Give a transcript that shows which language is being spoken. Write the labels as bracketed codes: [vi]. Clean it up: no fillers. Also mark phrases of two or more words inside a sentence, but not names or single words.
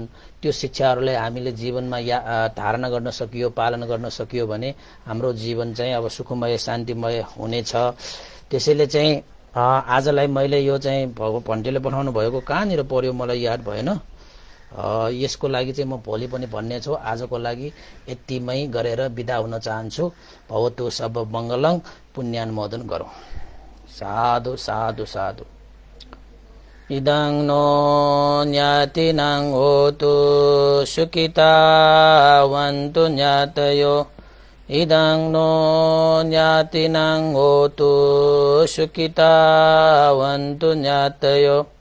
[ne] त्यो शिक्षाहरुलाई हामीले जीवनमा धारणा गर्न सकियो, पालन गर्न सकियो भने हाम्रो जीवन चाहिँ अब सुखमय शान्तिमय हुनेछ। त्यसैले चाहिँ आजलाई मैले यो चाहिँ भन्टेले पठाउनु भएको कहाँनिर पर्यो मलाई याद भएन। यसको लागि चाहिँ म भोलि पनि भन्ने छु। आजको लागि यतिमै गरेर बिदा हुन चाहन्छु। [pi] भवतु सब मंगलं, [ne] पुण्यानुमोदन गरौं। [pi] साधु साधु साधु। इदं नो ज्ञातिनां होतु सुखितावन्तु ज्ञातयो। इदं नो ज्ञातिनां होतु सुखितावन्तु ज्ञातयो।